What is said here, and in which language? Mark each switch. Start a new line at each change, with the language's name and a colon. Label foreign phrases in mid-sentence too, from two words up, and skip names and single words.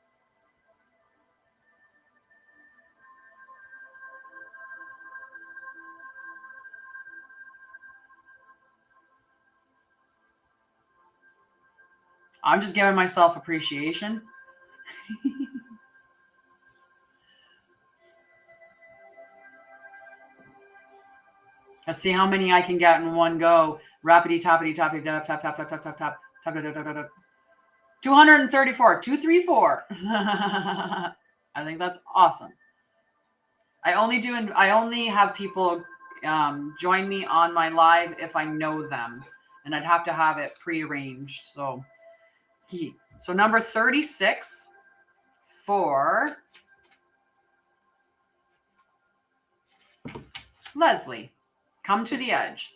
English: I'm just giving myself appreciation. Let's see how many I can get in one go. Rapidy tappity tappity tap tap tap tap tap tap tap tap tap tap tap. 234. 234. I think that's awesome. I only have people join me on my live if I know them, and I'd have to have it prearranged. So number 36 for Leslie, come to the edge.